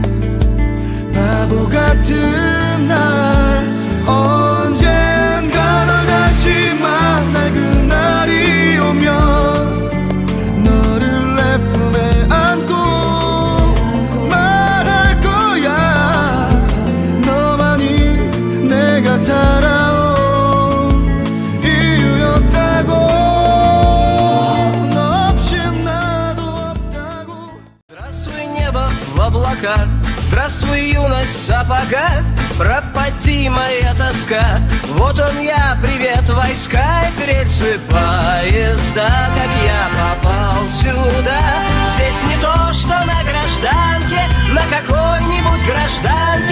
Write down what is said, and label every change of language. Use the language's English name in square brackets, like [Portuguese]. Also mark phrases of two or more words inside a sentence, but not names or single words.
[Korean] 바보 같은 날 언젠가 널 다시 만날 그날이 오면 너를 내 품에 안고 말할 거야. 너만이 내가 살아온 이유였다고. 너 없이 나도 없다고. [Russian] Здравствуй, небо в облаках, здравствуй, юность в сапогах, пропади моя тоска. Вот он я, привет, войска и рельсы поезда. Как я попал сюда? Здесь не то, что на гражданке, на какой-нибудь гражданке.